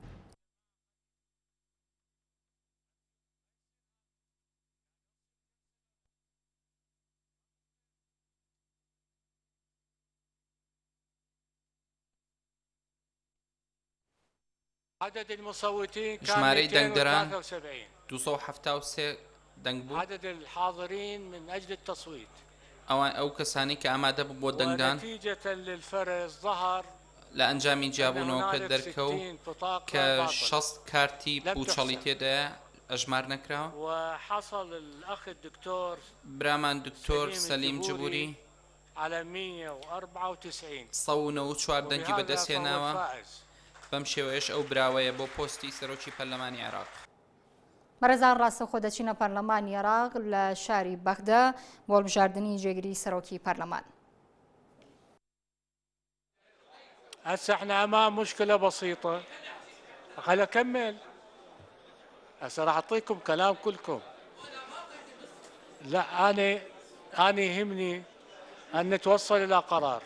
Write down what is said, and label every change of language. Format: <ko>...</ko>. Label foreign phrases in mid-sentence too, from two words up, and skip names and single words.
<ar>عدد المصوتين</ar> <ckb>ژمارەی دەنگدەران 273 دەنگ بوو.</ckb> <ar>عدد الحاضرين من أجل التصويت</ar> <ckb>ئەو کەسانی کە ئامادە بوو بۆ دەنگدان</ckb> <ar>ونتيجة للفرز ظهر</ar> <ckb>لە ئەنجامی جیابوونەوەکە دەرکەوت کە 6 کارتی پوچەڵی تێدایە ئەژمار نەکراوە.</ckb> <ar>وحصل الأخ الدكتور</ar> <ckb>برامان دکتۆر سەلیم جبوری</ckb> <ar>على 194</ar> <ckb>194 دەنگی بەدەستهێناوە. بەم شێوەیەش ئەو براوەیە بۆ پۆستی سەرۆکی پەرلەمانی عێراق. بەڕێزان ڕاستەخۆ دەچینە پەرلەمانی عێراق لە شاری بەغدا بۆ هەڵبژاردننی جێگیری سەرۆکی پەرلەمان.</ckb> <ar>هسه احنا امام مشكله بسيطه خليني اكمل. هسه راح اعطيكم كلام كلكم. لا انا يهمني ان نتوصل الى قرار.</ar>